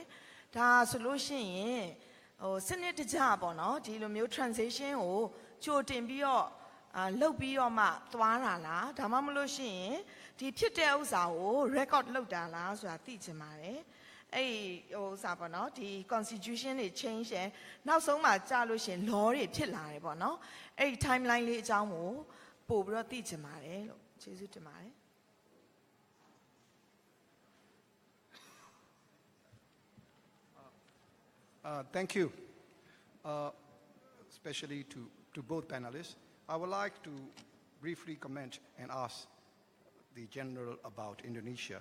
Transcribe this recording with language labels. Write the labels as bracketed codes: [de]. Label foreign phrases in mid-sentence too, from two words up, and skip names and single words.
[my] ဒါဆိုလို့ရှိရင်စနစ်တကျပေါ့နော်ဒီလိုမျိုး transition ကိုကြိုတင်ပြီးတော့လုပ်ပြီးတော့မှသွားတာလားဒါမှမလို့ရှိရင်ဒီဖြစ်တဲ့ဥစ္စာကို record လုပ်တာလားဆိုတာသိချင်ပါတယ်အဲ့ဥစ္စာပေါ့နော်ဒီ constitution တွေ change တယ်နောက်ဆုံးမှကြာလို့ရှင် law တွေဖြစ်လာတယ်ပေါ့နော်အဲ့ timeline လေးအကြောင်းကိုပို့ပြီးတော့သိချင်ပါတယ်လို့ကျေးဇူးတင်ပါတယ် [en] Thank you, especially to both panelists. I would like to briefly comment and ask the General about Indonesia.